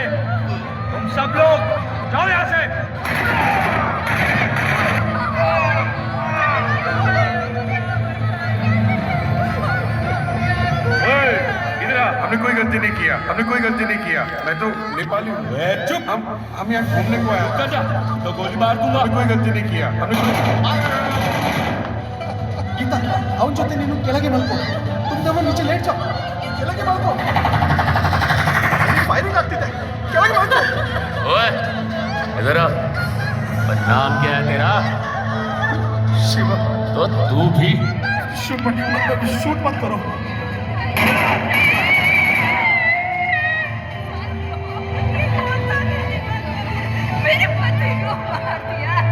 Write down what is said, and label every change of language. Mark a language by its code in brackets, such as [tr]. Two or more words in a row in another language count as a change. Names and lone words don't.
[hi] तुम सब लोग जाओ यहाँ से। ओए, इधर आ। हमने कोई गलती नहीं किया, हमने कोई गलती नहीं किया। मैं तो नेपाली हूँ। चुप, हम यहाँ घूमने को आए। जा, तो गोली मार दूंगा। हमने कोई गलती नहीं किया। गीता, [kn] ಅವನ ಜೊತೆ ನೀನು ಕೆಳಗೆ ಮಲ್ಕೋ. [hi] तुम नीचे लेट जाओ. [kn] ಕೆಳಗೆ ಮಲ್ಕೋ. फायरिंग ಆಗ್ತಿದೆ. ಕೆಳಗೆ ಮಲ್ಕೋ. [hi] ओए, इधर आ। नाम क्या है तेरा? शिवा. तो तू भी शूट मत करो. मेरे पति को मार दिया।